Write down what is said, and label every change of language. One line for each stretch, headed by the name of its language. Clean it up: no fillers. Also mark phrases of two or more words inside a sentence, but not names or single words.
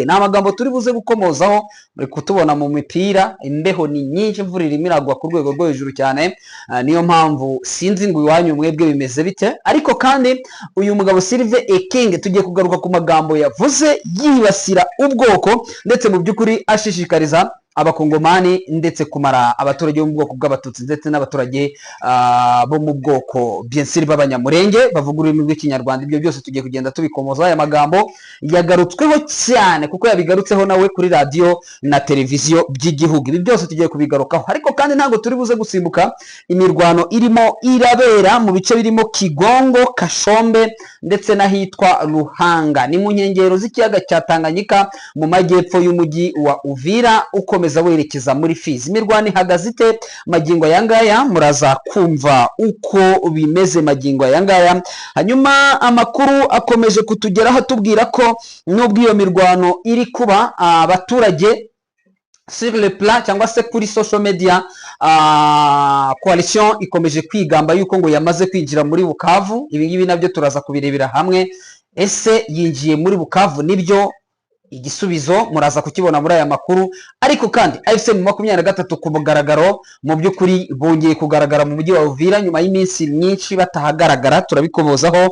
Kinyarwanda: Ni amagambo turi buze gukomozaho, muri kutubona mu mipira, imbeho ni nyinshi, imvura irimo iragwa ku rwego rwo hejuru cyane, niyo mpamvu sinzi ngo iwanyu mwebwe bimeze bite. Ariko kandi uyu mugabo Sylvain Ekenge tugiye kugaruka ku magambo yavuze yibasira ubwoko ndetse mu by'ukuri ashishikariza abakongomani ndetse kumara abaturage bo mu bwoko bw'abatutsi ndetse n'abaturage bo mu bwoko
French: bien sûr
Kinyarwanda: b'abanyamurenge bavuga ururimi rw'ikinyarwanda. Ibyo byose tugiye kugenda tubikomoza. Aya magambo yagarutsweho cyane kuko yabigarutseho nawe kuri radiyo na televiziyo by'igihugu. Ibi byose tugiye kubigarukaho, ariko kandi ntabwo turi buze gusimbuka imirwano irimo irabera mu bice birimo Kigongo, Kashombe ndetse n'ahitwa Ruhanga, ni mu nkengero z'ikiyaga cya Tanganyika mu majyepfo y'umujyi wa Uvira, ukomeza werekeza muri Fizi. Imirwano ihagaze ite magingo aya ngaya? Muraza kumva uko bimeze magingo aya ngaya. Hanyuma amakuru akomeje kutugeraho atubwira ko nubwo iyo mirwano iri kuba, abaturage
French: sur le plan
Kinyarwanda: cyangwa se kuri
English: social media,
Kinyarwanda: coalition ikomeje kwigamba yuko ngo yamaze kwinjira muri Bukavu. Ibi ngibi nabyo turaza kubirebera hamwe. Ese yinjiye muri Bukavu? Nibyo, igisubizo muraza kukibona muri aya makuru. Ariko kandi AFC/M23 ku mugaragaro mu by'ukuri bongeye kugaragara mu mujyi wa Uvira nyuma y'iminsi myinshi batahagaragara, turabikobozaho.